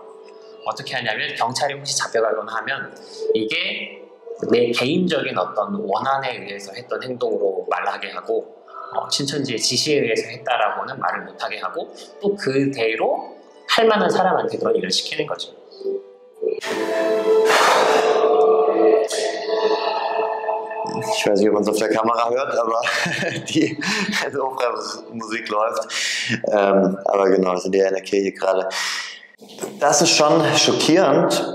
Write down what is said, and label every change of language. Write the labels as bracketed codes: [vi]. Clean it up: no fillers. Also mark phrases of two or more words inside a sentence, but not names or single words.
[ko] 어떻게 하냐면 경찰이 혹시 잡혀가거나 하면 이게 내 개인적인 어떤 원한에 의해서 했던 행동으로 말하게 하고 신천지의 지시에 의해서 했다라고는 말을 못하게 하고 또 그대로 할 만한 사람한테 그런 일을 시키는 거죠. [de] Ich weiß nicht, ob man es auf der Kamera hört, aber die Opernmusik läuft. Aber genau, wir sind ja in der Kirche gerade. Das ist schon schockierend.